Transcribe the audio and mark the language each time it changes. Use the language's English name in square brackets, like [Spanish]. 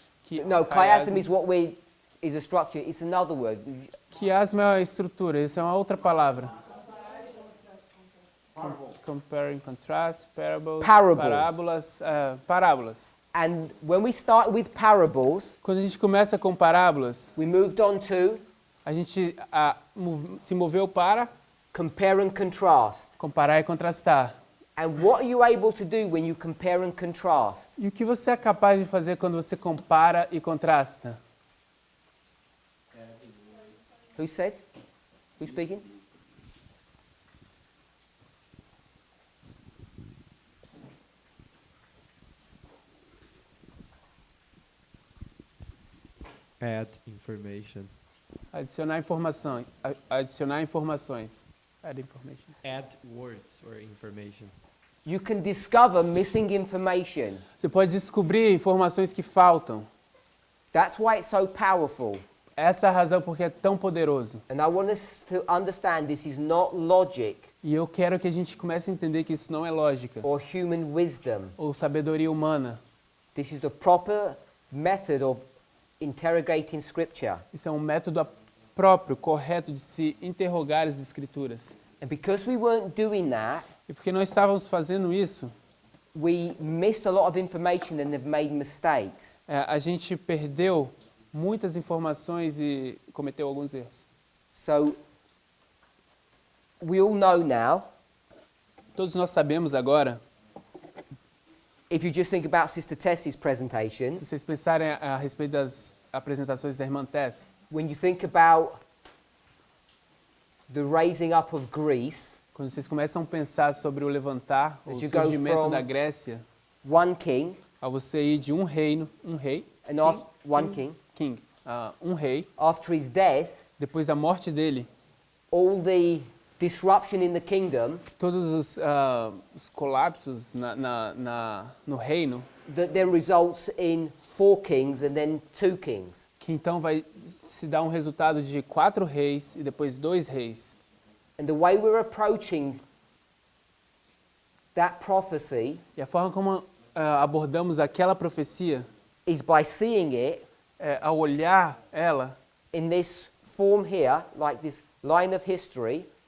[English] No, chiasm is a structure. It's another word. [Portuguese] Quiasma é uma estrutura. Isso é uma outra palavra. [English] Comparing, contrast, parables. Parables. [Portuguese] Parábolas. [English] And when we start with parables, [Portuguese] Quando a gente começa com parábolas, [English] we moved on to [Portuguese] a gente se moveu para [English] compare and contrast. [Portuguese] comparar e contrastar. [English] And what are you able to do when you compare and contrast? [Portuguese] E o que você é capaz de fazer quando você compara e contrasta? [English] Who said? Who's speaking? Add information. [Portuguese] Adicionar informação. Adicionar informações. [English] Add information. Add words or information. You can discover missing information. [Portuguese] Você pode descobrir informações que faltam. [English] That's why it's so powerful. [Portuguese] Essa é a razão porque é tão poderoso. [English] And I want us to understand this is not logic [Portuguese] E eu quero que a gente comece a entender que isso não é lógica [English] or human wisdom. [Portuguese] ou sabedoria humana. [English] This is the proper method of interrogating scripture. [Portuguese] Isso é um método próprio, correto de se interrogar as escrituras. [English] And because we weren't doing that, [Portuguese] E porque não estávamos fazendo isso, [English] we missed a lot of information and have made mistakes. [Portuguese] a gente perdeu muitas informações e cometeu alguns erros. [English] So we all know now, [Portuguese] Todos nós sabemos agora, [English] if you just think about Sister Tess's [Portuguese] se [English] presentations, [Portuguese] vocês pensarem a respeito das apresentações da irmã Tess, [English] when you think about the raising up of Greece, [Portuguese] quando vocês começam a pensar sobre o levantar, o [English] As you go [Portuguese] surgimento [English] from- [Portuguese] da Grécia, [English] one king, [Portuguese] a você ir de um reino, um rei, [English] and after one king, [Portuguese] um rei, [English] after his death, [Portuguese] depois da morte dele, [English] all the disruption in the kingdom, [Portuguese] todos os colapsos no reino, [English] that then results in 4 kings and then 2 kings. [Portuguese] que então vai se dar um resultado de 4 reis e depois 2 reis. [English] And the way we're approaching that prophecy [Portuguese] E a forma como abordamos aquela profecia [English] is by seeing it [Portuguese] é ao olhar ela [English] in this form here, like this line of history,